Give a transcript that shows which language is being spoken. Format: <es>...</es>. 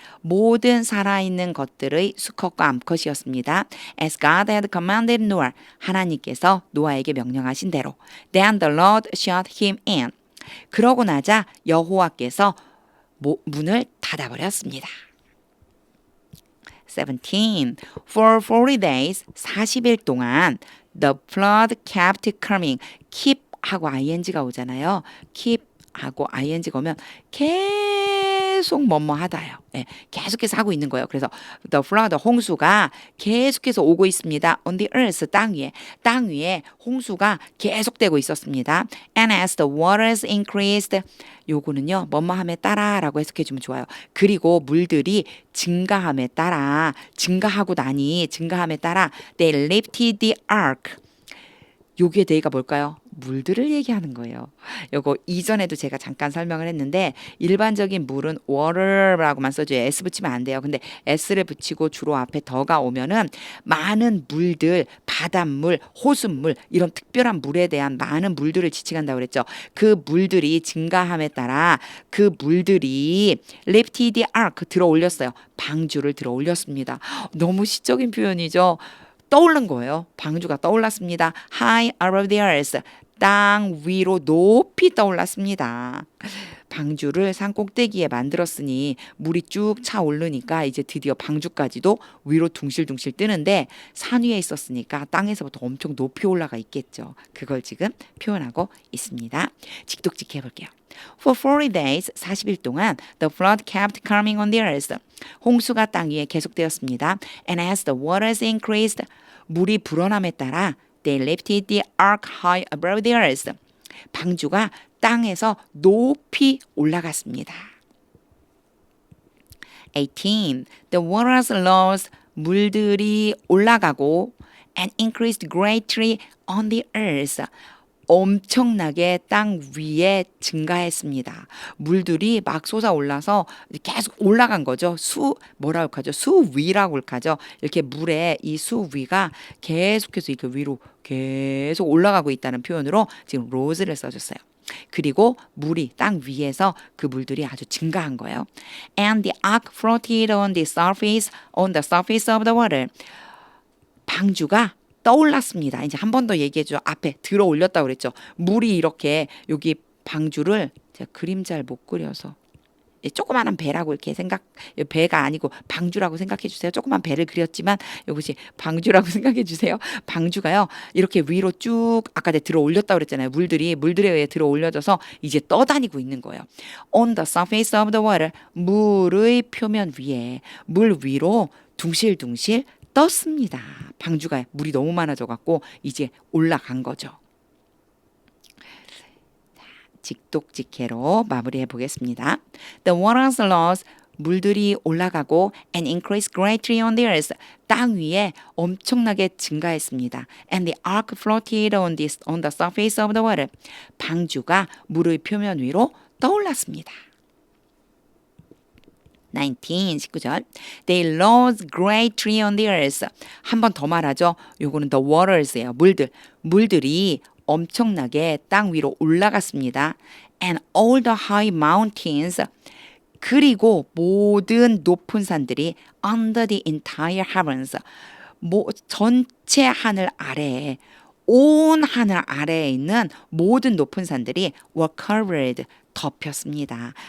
<ko>모든 살아있는 것들의 수컷과 암컷이었습니다.</ko> <en>As God had commanded Noah.</en> <ko>하나님께서 노아에게 명령하신 대로.</ko> <en>Then the Lord shut him in.</en> <ko>그러고 나자 여호와께서 문을 닫아버렸습니다.</ko> <en>17. For 40 days,</en> <ko>40일 동안</ko> <en>the flood kept coming.</en> <ko>keep 하고 ing가 오잖아요. keep 하고 ing가 오면 계속 뭐뭐하다요. 네, 계속해서 하고 있는 거예요. 그래서</ko> <en>the flood</en> <ko>홍수가 계속해서 오고 있습니다.</ko> <en>on the earth</en> <ko>땅 위에 홍수가 계속되고 있었습니다.</ko> <en>And as the waters increased</en> <ko>요거는요. 뭐뭐함에 따라라고 해석해 주면 좋아요. 그리고 물들이 증가함에 따라 증가함에 따라</ko> <en>they lifted the ark.</en> <ko>여기에 대해가 뭘까요? 물들을 얘기하는 거예요. 요거 이전에도 제가 잠깐 설명을 했는데 일반적인 물은 water라고만 써줘요. S 붙이면 안 돼요. 근데 S를 붙이고 주로 앞에 더가 오면은 많은 물들, 바닷물, 호수물 이런 특별한 물에 대한 많은 물들을 지칭한다고 그랬죠. 그 물들이 증가함에 따라 그 물들이</ko> <en>lifted the ark</en> <ko>들어 올렸어요. 방주를 들어 올렸습니다. 너무 시적인 표현이죠. 떠오른 거예요. 방주가 떠올랐습니다.</ko> <en>High above the earth.</en> <ko>땅 위로 높이 떠올랐습니다. 방주를 산 꼭대기에 만들었으니 물이 쭉 차오르니까 이제 드디어 방주까지도 위로 둥실둥실 뜨는데 산 위에 있었으니까 땅에서부터 엄청 높이 올라가 있겠죠. 그걸 지금 표현하고 있습니다. 직독직 해볼게요.</ko> <en>For 40 days,</en> <ko>40일 동안</ko> <en>the flood kept coming on the earth.</en> <ko>홍수가 땅 위에 계속되었습니다.</ko> <en>And as the waters increased,</en> <ko>물이 불어남에 따라</ko> <en>they lifted the ark high above the earth.</en> <ko>방주가 땅에서 높이 올라갔습니다.</ko> <en>18. The waters rose.</en> <ko>물들이 올라가고</ko> <en>and increased greatly on the earth.</en> <ko>엄청나게 땅 위에 증가했습니다. 물들이 막 솟아올라서 계속 올라간 거죠. 뭐라고 하죠? 수 위라고 하죠. 이렇게 물에 이 수 위가 계속해서 이렇게 위로 계속 올라가고 있다는 표현으로 지금 rose를 써줬어요. 그리고 물이 땅 위에서 그 물들이 아주 증가한 거예요.</ko> <en>And the ark floated on the surface of the water.</en> <ko>방주가 떠올랐습니다. 이제 한 번 더 얘기해줘. 앞에 들어 올렸다고 그랬죠. 물이 이렇게 여기 방주를 제가 그림 잘 못 그려서 조그마한 배라고 이렇게 배가 아니고 방주라고 생각해 주세요. 조그만 배를 그렸지만 이것이 방주라고 생각해 주세요. 방주가요. 이렇게 위로 쭉 아까 내가 들어 올렸다고 그랬잖아요. 물들에 의해 들어 올려져서 이제 떠다니고 있는 거예요.</ko> <en>On the surface of the water.</en> <ko>물의 표면 위에 물 위로 둥실둥실 떴습니다. 방주가 물이 너무 많아져 갖고 이제 올라간 거죠. 직독직해로 마무리해 보겠습니다.</ko> <en>The waters rose,</en> <ko>물들이 올라가고</ko> <en>and increased greatly on the earth,</en> <ko>땅 위에 엄청나게 증가했습니다.</ko> <en>And the ark floated on the surface of the water,</en> <ko>방주가 물의 표면 위로 떠올랐습니다.</ko> <en>19절 They rose greatly on the earth.</en> <ko>한 번 더 말하죠. 요거는 the waters예요. 물들이 엄청나게 땅 위로 올라갔습니다.</ko> <en>And all the high mountains,</en> <ko>그리고 모든 높은 산들이</ko> <en>under the entire heavens,</en> <ko>전체 하늘 아래에, 온 하늘 아래에 있는 모든 높은 산들이</ko> <en>were covered,</en> <ko>덮였습니다.</ko>